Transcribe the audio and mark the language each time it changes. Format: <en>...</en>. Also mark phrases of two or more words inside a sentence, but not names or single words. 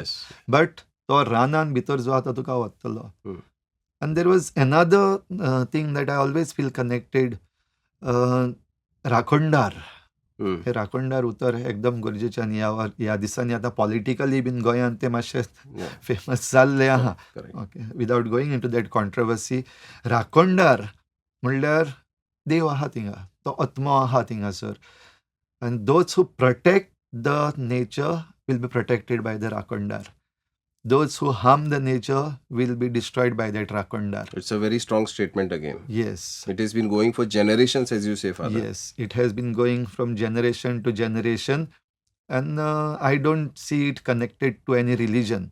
<en>Yes.</en> <kok>बट तो रानान भितर जो आतां तुका व्हरतलो. Hmm.</kok> <en>And there was another thing that I always feel connected,</en> <kok>राखणदार. Hmm. हे राखणदार उतर एकदम गरजेचें. आनी ह्या दिसांनी आतां पॉलिटिकली बीन गोंयांत तें मातशें</kok> <en>Yeah.</en> <kok>फेमस जाल्लें आहा.</kok> <en>Correct. okay, without going into that controversy,</en> <kok>राखणदार म्हणल्यार देव आहा थिंगा, तो आत्मो आहा थिंगासर.</kok> <en>आनी those who protect the nature will be protected by the राखणदार. Those who harm the nature will be destroyed by that rakondar. It's a very strong statement again. Yes. It has been going for generations, as you say, Father. Yes, it has been going from generation to generation, and I don't see it connected to any religion.</en>